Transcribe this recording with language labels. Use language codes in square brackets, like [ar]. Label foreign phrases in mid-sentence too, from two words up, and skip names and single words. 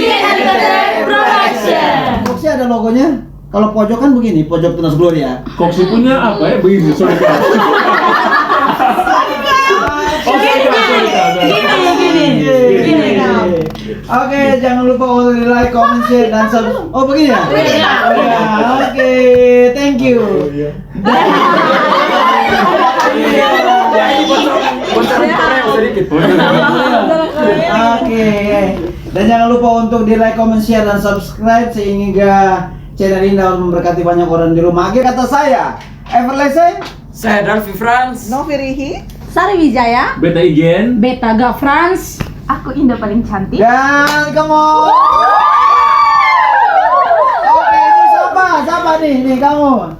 [id] Production. Koksi ada logonya. Kalau pojok kan begini, pojok Tunas Gloria. Koksi punya apa ya? Begini, soalnya. Gini. Oke, jangan lupa untuk di [en] like, comment, share, [id] dan subscribe. Oh begini ya? Iya. Ya, oke, [en] thank you. [id] Oke, dan jangan lupa untuk di [en] like, comment, share, [id] dan subscribe sehingga channel ini dapat memberkati banyak orang di rumah. Akhir kata saya, Everlasting. Saya Dalfi Franz. Novi Rihi. Sari Wijaya. Beta Igen. Beta gak Franz. Aku Indah paling cantik. Dan kamu. Oke, ini siapa nih? Nih kamu.